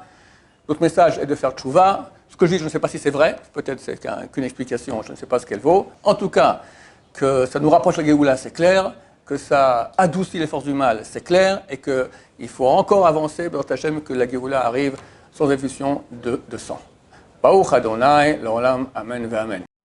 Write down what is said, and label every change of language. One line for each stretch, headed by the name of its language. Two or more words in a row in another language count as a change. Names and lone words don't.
French: Notre message est de faire tchouva. Ce que je dis, je ne sais pas si c'est vrai. Peut-être c'est qu'une explication, je ne sais pas ce qu'elle vaut. En tout cas, que ça nous rapproche de la Géoula, c'est clair. Que ça adoucit les forces du mal, c'est clair. Et qu'il faut encore avancer,
Hebrew: בעזרת השם,
French: que la Géoula arrive sans effusion de sang.
Hebrew: ברוך אדוני לעולם אמן ואמן.